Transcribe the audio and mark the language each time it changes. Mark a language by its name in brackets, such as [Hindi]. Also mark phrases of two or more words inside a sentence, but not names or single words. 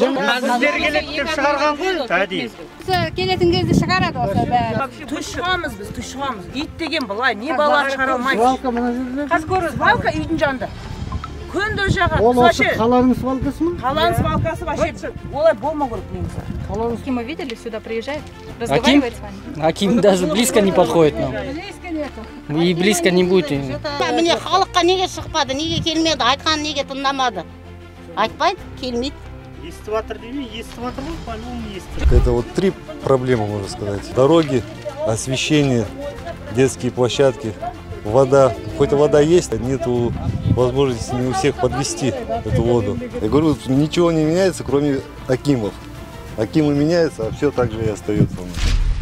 [Kazakh] Сіздер келеді деп шығарған ғой, әдейі. Келетін кезде шығарады осы бәрі. Тұшығамыз біз, тұшығамыз. Ит деген былай, не бала шығара алмайды. Свалка мына жерде? Қазір көріңіз, свалка үйдің жанында. Күнде жағады. Ол осы қаланың свалкасы ма? Қаланың свалкасы вообще олай болмау керек негізі. [Russian] Акима видели, сюда приезжает, разговаривает с вами? Аким даже близко не подходит нам. Близко нету. И близко не будет. [Kazakh] Міне халыққа неге шықпады, неге келмеді, айтқан неге тыңдамады. Айтпайды, келмейді. Естіп жатыр деймін, естіп жатыр ғой, по-моему, естіп. [Russian] Это вот 3 проблемы, можно сказать. Дороги, освещение, детские площадки, вода. Хоть вода есть, нету возможности не у всех подвести эту воду. Я говорю, ничего не меняется, кроме акимов. Акимы меняются, а все так же и остается у нас.